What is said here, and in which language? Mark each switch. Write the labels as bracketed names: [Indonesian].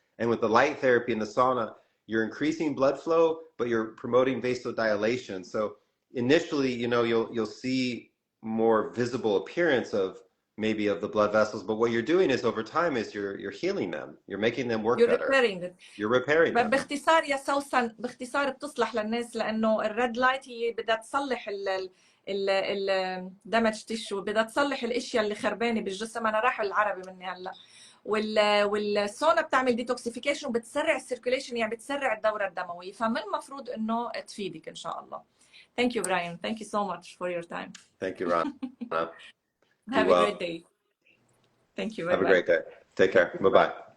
[English] And with the light therapy in the sauna, you're increasing blood flow, but you're promoting vasodilation. So initially, you'll see more visible appearance of the blood vessels, but what you're doing is over time is you're healing them. You're making them work better. You're repairing them. [Arabic] باختصار يا سوسن، باختصار بتصلح للناس لانه الريد لايت هي بدها تصلح الدمج تيشو، بدها تصلح الاشياء اللي خربانه بالجسم. انا راح العربي مني هلا. والسونا بتعمل ديتوكسيفيكيشن وبتسرع السيركيليشن، يعني بتسرع الدوره الدمويه، فمن المفروض انه تفيدك ان شاء الله. [English] Thank you, Brian. Thank you so much for your time. Thank you, Rana. Have a great day. Thank you. Have a great day. Take care. Bye-bye.